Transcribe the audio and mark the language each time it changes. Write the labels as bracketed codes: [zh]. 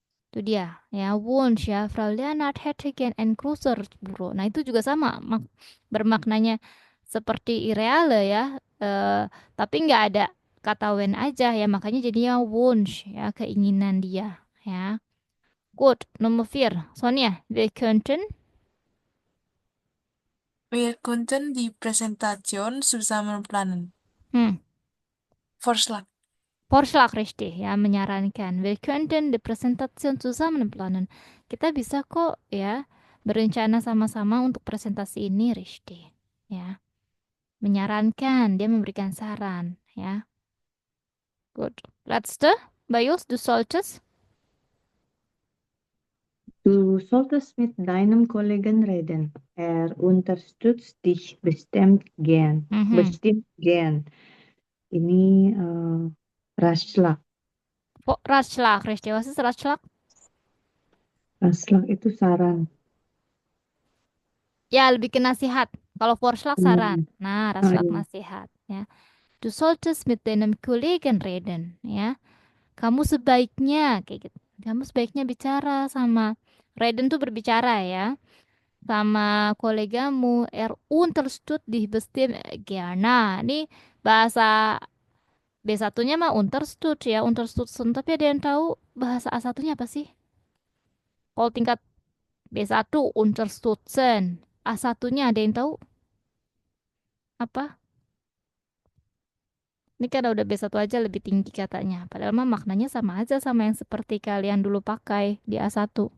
[id] Itu dia ya, [de] Wunsch ya, Frau Leonard hätte gern ein größeres Büro. [id] Nah, itu juga sama bermaknanya seperti Irreale ya. Tapi nggak ada kata when aja ya, makanya jadinya Wunsch ya, keinginan dia ya. Good. Nomor 4. [de] Sonia, wir könnten. Wir konnten die Präsentation zusammen planen. Hmm. Vorschlag. Vorschlag richtig [id] ya, menyarankan. [de] Wir könnten die Präsentation zusammen planen. [id] Kita bisa kok ya berencana sama-sama untuk presentasi ini richtig ya. Menyarankan, dia memberikan saran ya. Good. [de] Letzte, Bayus, du solltest. Du solltest mit deinem Kollegen reden. Unterstützt dich bestimmt gern. Mhm. Bestimmt gern. Ini Ratschlag. Ratschlag richtig. Was ist Ratschlag? [id] Ratschlag itu saran. Ya, lebih ke nasihat. Kalau Vorschlag saran. Hmm. Nah, Ah, [de] Ratschlag [id] iya. nasihat ya. [de] Du solltest mit deinem Kollegen reden ya. [id] Kamu sebaiknya kayak gitu. Kamu sebaiknya bicara sama Raiden tuh berbicara ya sama kolegamu. [de] Unterstützt dich bestimmt gerne. [id] Ini bahasa B1-nya mah [de] Unterstützt ya, Unterstützen. [id] Tapi ada yang tahu bahasa A1-nya apa sih? Kalau tingkat B1 Unterstützen. A1-nya ada yang tahu apa? Ini kan udah B1 aja lebih tinggi katanya. Padahal mah maknanya sama aja sama yang seperti kalian dulu pakai di A1.